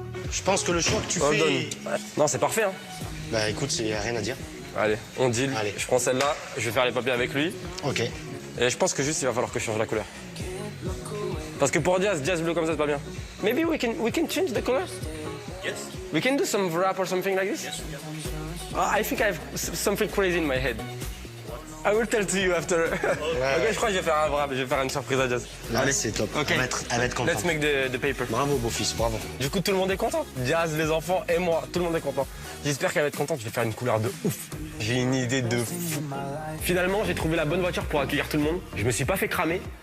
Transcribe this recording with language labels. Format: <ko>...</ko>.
<fr>Je pense que le choix que tu fais... Non, c'est parfait, hein? Bah écoute, il n'y a rien à dire. Allez, on deal. Allez. Je prends celle-là, je vais faire les papiers avec lui. Ok. Et je pense que juste il va falloir que je change la couleur. Parce que pour jazz bleu comme ça c'est pas bien.</fr> <en>Maybe we can change the color. Yes. We can do some wrap or something like this. Yes. I think I have something crazy in my head. I will tell to you after.</en> <fr>Ok, je crois que je vais faire un wrap, je vais faire une surprise à Jazz. Allez, c'est top. Ok. Elle va être contente.</fr> <en>Let's make the paper.</en> <fr>Bravo, beau-fils, bravo. Du coup, tout le monde est content. Jazz, les enfants et moi, tout le monde est content. J'espère qu'elle va être contente. Je vais faire une couleur de ouf. J'ai une idée de fou. Finalement, j'ai trouvé la bonne voiture pour accueillir tout le monde. Je me suis pas fait cramer.</fr>